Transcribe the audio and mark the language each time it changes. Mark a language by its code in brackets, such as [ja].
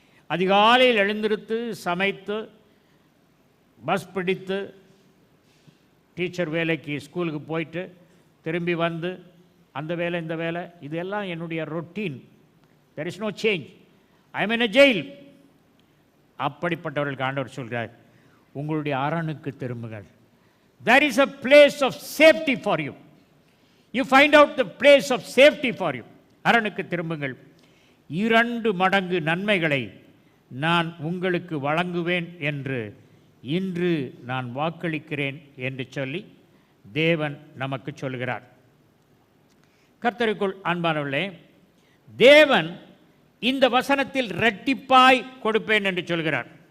[ta] அதிகாலையில் எழுந்திருத்து சமைத்து பஸ் பிடித்து டீச்சர் வேலைக்கு ஸ்கூலுக்கு போயிட்டு திரும்பி வந்து அந்த வேலை இந்த வேலை, இதெல்லாம் என்னுடைய routine. [en] There is no change. I am in a jail. [ta] அப்படிப்பட்டவர்களுக்கு ஆண்டவர் சொல்கிறார், உங்களுடைய அரணுக்கு திரும்புங்கள். [en] there is a place of safety for you. you find out the place of safety for you. [ta] அரணுக்கு திரும்புங்கள். 2 மடங்கு நன்மைகளை நான் உங்களுக்கு வழங்குவேன் என்று இன்று நான் வாக்களிக்கிறேன் என்று சொல்லி தேவன் நமக்கு சொல்கிறார். கர்த்தருக்குள் அன்பானவர்களே, தேவன் இந்த வசனத்தில் இரட்டிப்பாய் கொடுப்பேன் என்று சொல்கிறார்.